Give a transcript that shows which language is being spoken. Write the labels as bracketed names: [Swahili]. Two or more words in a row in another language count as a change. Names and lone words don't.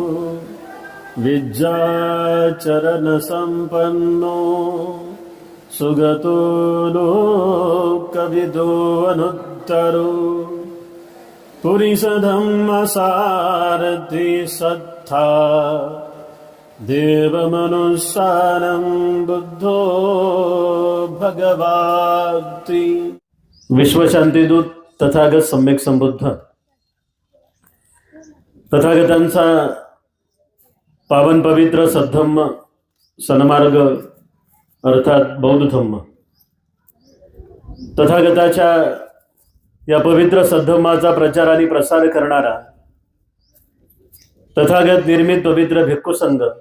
[Pali] विद्याचरणसम्पन्नो सुगतो लोकविदो अनुत्तरो पुरिसधम्मसारथि सत्था देवमनुस्सारं बुद्धो भगवाति। [Marathi] विश्वशांतीदूत तथागत सम्यक संबुद्ध तथागतांचा पावन पवित्र सद्धम्म सन्मार्ग अर्थात बौद्ध धम्म, तथागताच्या या पवित्र सद्धम्माचा प्रचार आणि प्रसार करणारा तथागत निर्मित पवित्र भिक्खू संघ